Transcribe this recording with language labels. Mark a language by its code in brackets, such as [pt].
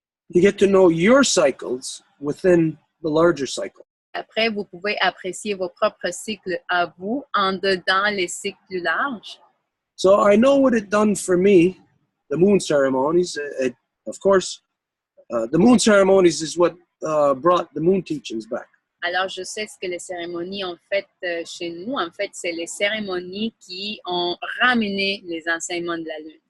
[en] You get to know your cycles within the larger cycle. [fr] Après, vous pouvez apprécier vos propres cycles à vous, en dedans les cycles plus larges. [en] So I know what it done for me, the moon ceremonies. Of course, the moon ceremonies is what brought the moon teachings back. [fr] Alors, je sais ce que les cérémonies ont fait chez nous. En fait, c'est les cérémonies qui ont ramené les enseignements de la Lune.